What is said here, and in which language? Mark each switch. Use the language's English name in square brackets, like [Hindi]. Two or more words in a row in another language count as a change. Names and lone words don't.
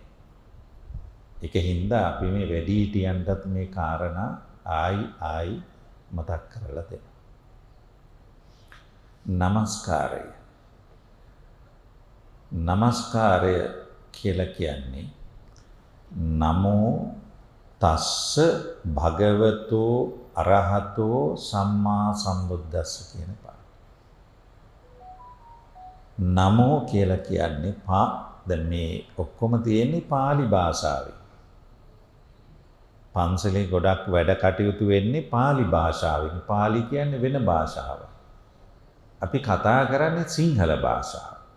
[Sinhala] ඒක හින්දා අපි මේ වැඩිහිටියන්ටත් මේ කාරණා ආයි මතක් කරලා දෙන්න. නමස්කාරය. නමස්කාරය කියලා කියන්නේ [Pali] නමෝ තස්ස භගවතෝ අරහතෝ සම්මා සම්බුද්දස්ස [Sinhala] කියන පාඩම. නමෝ කියලා කියන්නේ දැන් මේ ඔක්කොම තියෙන්නේ pāli භාෂාවේ. පන්සලේ ගොඩක් වැඩ කටයුතු වෙන්නේ pāli භාෂාවෙන්. pāli කියන්නේ වෙන භාෂාවක්. අපි කතා කරන්නේ සිංහල භාෂාව.